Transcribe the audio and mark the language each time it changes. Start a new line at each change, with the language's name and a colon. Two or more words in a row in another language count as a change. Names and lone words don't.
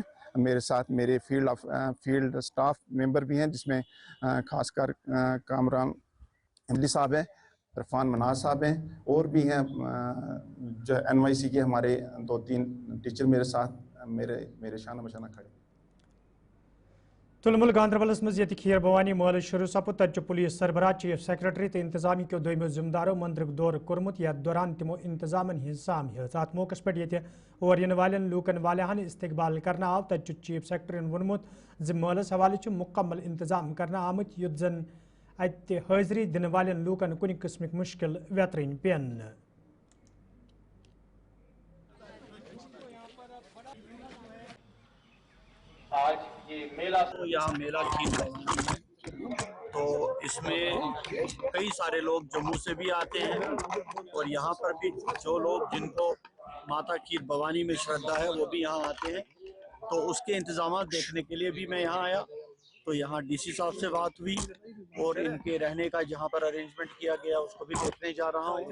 Urdu: میرے ساتھ میرے
English: field staff member
Urdu: بھی ہیں، جس میں خاص کر کامران عملی صاحب ہیں، عرفان مناز صاحب ہیں، اور بھی ہیں جو NYC کے ہمارے 2-3 ٹیچر میرے ساتھ میرے شانہ بشانہ کھڑے۔
Kashmiri: تلمل گاندربلس مز یہ کھیر بھوانی مال شروع سپد، تت پولیس سربراہ،
English: chief secretary
Kashmiri: تو انتظامیہ کے دویمو ذمہ دارو مندرک دور کورمت، یتھ دوران تمو انتظامن ہز سام ہز۔ ات موقع پہ یہ اور ین والن لوکن والہن استقبال کرنا آو، تت
English: chief secretary
Kashmiri: ونمت ز مالس حوالہ مکمل انتظام کرنا آمت، یت زن ات حاضری دن والن لوکن کن قسمک مشکل ویترین پین۔
Urdu: آج یہ میلہ یہاں میلہ کھیر بھوانی ہے، تو اس میں کئی سارے لوگ جموں سے بھی آتے ہیں، اور یہاں پر بھی جو لوگ جن کو ماتا کھیر بھوانی میں شردھا ہے وہ بھی یہاں آتے ہیں، تو اس کے انتظامات دیکھنے کے لیے بھی میں یہاں آیا۔ تو یہاں DC صاحب سے بات ہوئی اور ان کے رہنے کا جہاں پر ارینجمنٹ کیا گیا اس کو بھی دیکھنے جا رہا ہوں۔